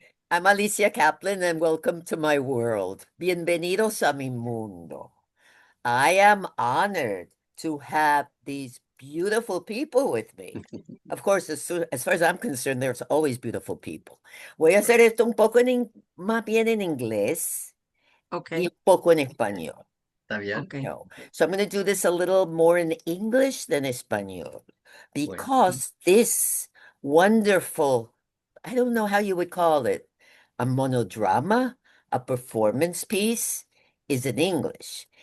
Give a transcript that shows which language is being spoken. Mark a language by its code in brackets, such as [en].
[en] I'm Alicia Kaplan and welcome to my world. [es] Bienvenidos a mi mundo. [en] I am honored to have these beautiful people with me. Of course, as far as I'm concerned, there's always beautiful people. [es] Voy a hacer esto un poco más bien en inglés y Okay. un poco en español. ¿Está bien? Okay. No. [en] So I'm going to do this a little more in English than Espanol Bueno. because this wonderful, I don't know how you would call it, a monodrama, a performance piece is in English.